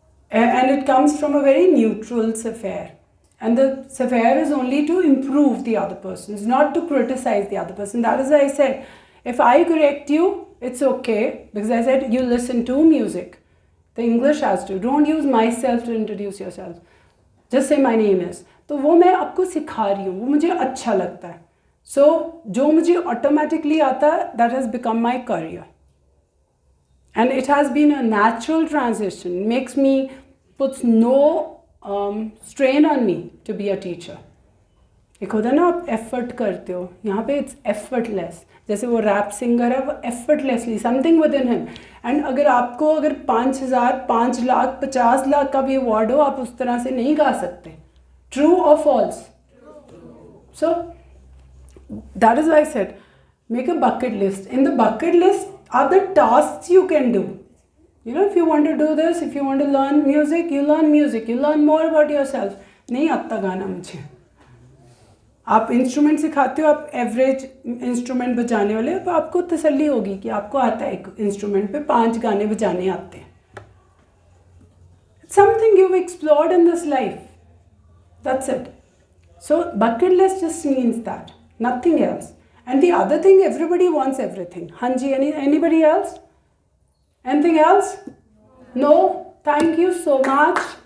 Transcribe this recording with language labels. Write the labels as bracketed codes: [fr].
[en] And it comes from a very neutral affair. And the affair is only to improve the other person, it's not to criticize the other person. That is why I said, if I correct you, it's okay, because I said you listen to music. The English has to. Don't use myself to introduce yourself. Just say my name is. [hi] तो वो मैं आपको सिखा रही हूँ, वो मुझे अच्छा लगता है. [en] So [hi] जो मुझे [en] automatically [hi] आता है, [en] that has become my career. And it has been a natural transition. Puts no strain on me to be a teacher. [hi] एक होता है ना, आप एफर्ट करते हो, यहाँ पे [en] It's effortless. [hi] जैसे वो रैप सिंगर है, वो [en] Effortlessly something with in him. And [hi] अगर 5,000, 5 लाख, 50 लाख का भी अवार्ड हो, आप उस तरह से नहीं गा सकते. ट्रू और false? [en] So that is why I said make a bucket list. In the bucket list are the tasks you can do. If you want to do this, if you want to learn music, you learn more about yourself. [hi] नहीं आता गाना मुझे. आप instrument सिखाते हो, आप average instrument बजाने वाले, तो आपको तसल्ली होगी कि आपको आता है एक इंस्ट्रूमेंट पे 5 गाने बजाने आते हैं. [en] Something you've explored in this life. That's it. So bucket list just means that, nothing else. And the other thing, everybody wants everything. Hanji, anybody else? Anything else? No? Thank you so much.